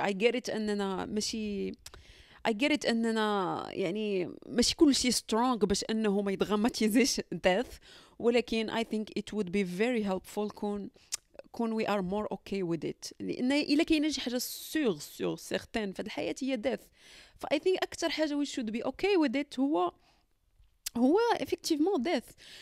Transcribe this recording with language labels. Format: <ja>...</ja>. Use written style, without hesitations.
<en>I get it</en> <ar>اننا ماشي</ar> <en>I get it</en> <ar>اننا يعني ماشي كلشي</ar> <en>strong</en> <ar>باش انه ما يدراماتيزيش</ar> <en>death،</en> <ar>ولكن</ar> <en>I think it would be very helpful</en> <ar>كون</ar> <en>we are more okay with it.</en> <ar>لان الا كاينه شي حاجه سور سيغتين في الحياه هي</ar> <en>death. ف I think</en> <ar>اكثر حاجه</ar> <en>we should be okay with it</en> <ar>هو</ar> <en>effectivement death.</en>